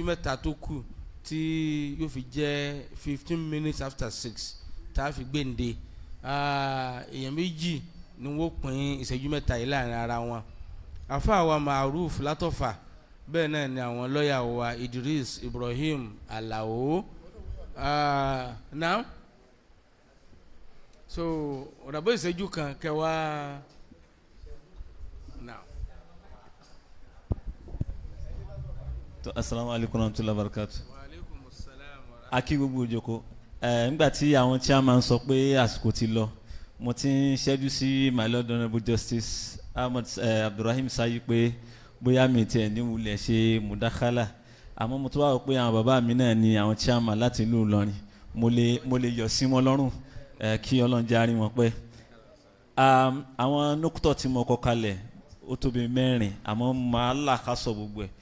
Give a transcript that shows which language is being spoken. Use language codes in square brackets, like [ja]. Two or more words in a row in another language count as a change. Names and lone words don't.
[yo] 3 tó kù tí yóò fi jẹ́ 15 [en] minutes after [yo] 6 tá a fi gbèǹde èèyàn méjì ni wọ́n pín ìṣẹ́jú 3 yìí láàrin ara wọn àfáà wa Maruf Látọ̀fà bẹ́ẹ̀ náà ni àwọn lọ́ọ̀yà wa Idris Ibrahim Alao [en] now so [yo] ọ̀dàbọ̀ ìṣẹ́jú kan kẹwàá now. [ar] السلام عليكم ورحمة الله وبركاته. وعليكم السلام ورحمة الله. [yo] Akí gbogbo òjòkó nígbà tí àwọn chairman sọ pé àsìkò ti lọ mo ti ń ṣẹ́jú sí [en] my lord honourable justice [yo] Ahmad Abdulrahim Sayi pé bóyá mi tiẹ̀ ní wulẹ̀ ṣe mudakhala àmọ́ mo tún wá rò pé àwọn bàbá mi náà ni àwọn chairman láti ìlú Ìlọrin mo lè yọ sí wọn lọ́rùn kí Ọlọ́run jẹ́ àárín wọn pẹ́. àwọn nókútọ̀ tí mo kọ kalẹ̀ ó tóbi 4 àmọ́ màá là ká sọ gbogbo ẹ̀.